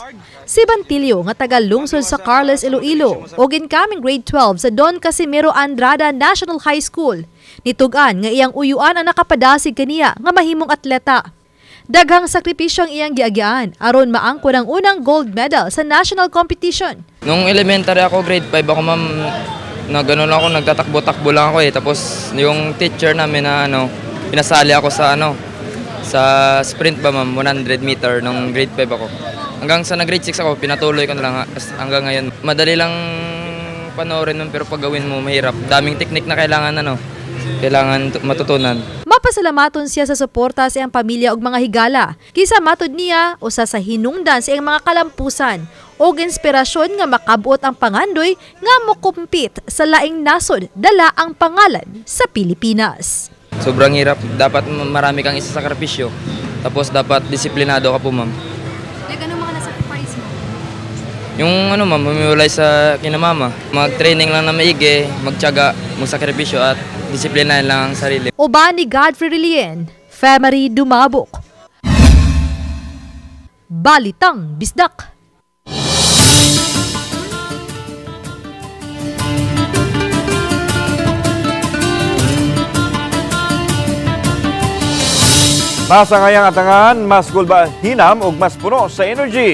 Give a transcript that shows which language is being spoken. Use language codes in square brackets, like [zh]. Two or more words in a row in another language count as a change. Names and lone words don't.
[ceb] Si Bantilio nga taga lungsod sa Carles, Iloilo og incoming grade 12 sa Don Casimiro Andrada National High School. Nitugan nga iyang uyuan ang nakapadasig kaniya nga mahimong atleta. Daghang sakripisyo ang iyang giagian aron maangkon ang unang gold medal sa national competition. [tl] Nung elementary ako, grade 5 ako, ma'am, nagtatakbo-takbo lang ako eh. Tapos yung teacher namin na pinasali ako sa sa sprint ba, ma'am, 100 meter nung grade 5 ako. Hanggang sa grade 6 ako, pinatuloy ko na lang hanggang ngayon. Madali lang panoorin nun pero pag gawin mo mahirap. Daming teknik na kailangan matutunan. [ceb] Mapasalamaton siya sa suporta sa iyang pamilya ug mga higala. Kisa matud niya usa sa hinungdan sa iyang mga kalampusan og inspirasyon nga makabuot ang pangandoy nga mokumpit sa laing nasod dala ang pangalan sa Pilipinas. [tl] Sobrang hirap. Dapat marami kang isasakripisyo. Tapos dapat disiplinado ka po, ma'am. Like, anong mga nasacrifice mo? Yung ma'am, humiwalay sa kinamama. Mag-training lang na maigi, magtiyaga, magsakripisyo at disiplinahin lang ang sarili. [ceb] Uban ni Godfrey Relien, Femery Dumabok. Balitang Bisdak. Masa ngayang atangan, mas gulba hinam ug mas puno sa energy.